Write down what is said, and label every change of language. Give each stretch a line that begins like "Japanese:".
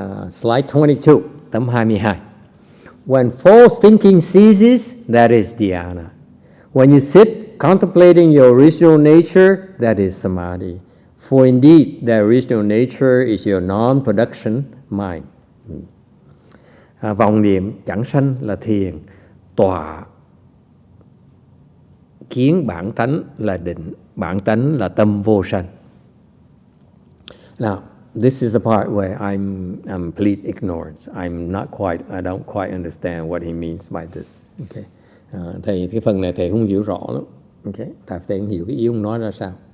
English: Slide 22,
Vietnamese: tấm 22.
English: When false thinking ceases, that is dhyana. When you sit contemplating your original nature, that is samadhi. For indeed, the original nature is your non-production mind.
Vietnamese: Vọng niệm chẳng sanh là thiền, tọa kiến bản tánh là định, bản tánh là tâm vô sanh.
English: Now, this is the part where I'm complete ignorance. I don't quite understand what he means by this. Okay.
Vietnamese: Thầy cái phần này thầy không hiểu rõ lắm. Okay. Tại thầy không hiểu cái ý ông nói ra sao.